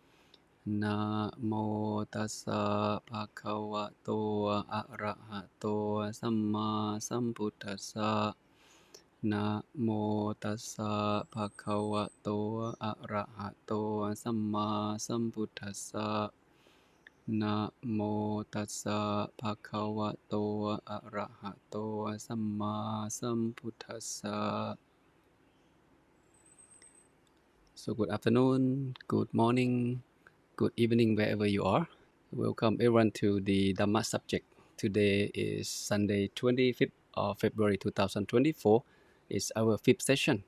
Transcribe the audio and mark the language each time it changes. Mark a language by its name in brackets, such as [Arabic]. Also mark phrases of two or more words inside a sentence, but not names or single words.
[Pali] Namo tassa bhagavato arahato samma sambuddhassa Namo tassa bhagavato arahato samma sambuddhassa Namo tassa bhagavato arahato samma sambuddhassa. [English] So good afternoon, good morning, good evening wherever you are. Welcome everyone to the Dhamma subject. Today is Sunday 25th of February 2024. It's our fifth session.